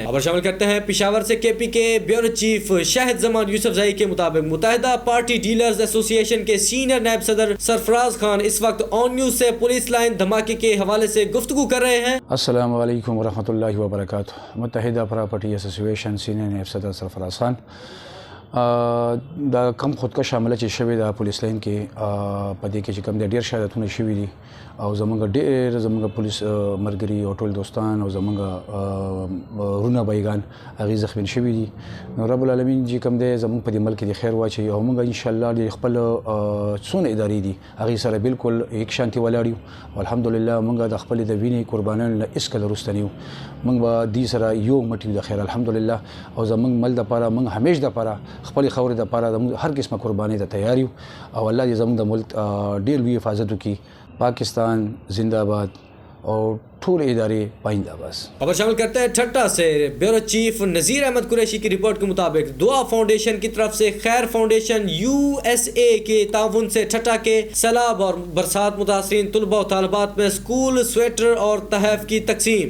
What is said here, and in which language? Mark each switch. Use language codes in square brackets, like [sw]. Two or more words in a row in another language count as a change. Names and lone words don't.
[ur] خبر شامل کرتے ہیں پشاور سے۔ کے پی کے بیورو چیف شاہد زمان یوسفزئی کے مطابق متحدہ پارٹی ڈیلرز ایسوسی ایشن کے سینئر نائب صدر سرفراز خان اس وقت آن نیوز سے پولیس لائن دھماکے کے حوالے سے گفتگو کر رہے ہیں. [ar] السلام عليكم ورحمة الله وبركاته. [ur] متحدہ پراپرٹی ایسوسی ایشن سینئر نائب صدر سرفراز خان [ps] دا کم خودکش حمله چې شوې ده پولیس لاین کې په دې کې چې کوم د ډېر شهادتونه شوي دي او زمونږ پولیس ملګري او ټول دوستان او زمونږ رونه بایګان هغې زخمي شوي دي. نو [ar] رب العالمین [ps] چې کوم دی زمونږ په دې ملک کې د خیر واچوي او موږ انشاءالله د خپل څونه ادارې دي هغې سره بالکل یک شانتي ولاړ یو او الحمدلله موږ د خپلې د وینې قربانیانو نه هېڅکله وروسته نه یو. موږ به دې سره یو مټ یو د خیر الحمدلله او زمونږ مل دپاره موږ همیش دپاره خپل خاورې دپاره هر قسمه قربانۍ ته تیار یو او الله دې زموږ د ملک ډېر لوی حفاظت وکړي. [ur] پاکستان زندہ باد اور ٹھول ادارے پائندہ بس. خبر شامل کرتے ہیں ٹھٹا سے. بیورو چیف نذیر احمد قریشی کی رپورٹ کے مطابق دعا فاؤنڈیشن کی طرف سے خیر فاؤنڈیشن USA کے تعاون سے ٹھٹا کے سیلاب اور برسات متاثرین طلباء و طالبات میں سکول سویٹر اور تحائف کی تقسیم.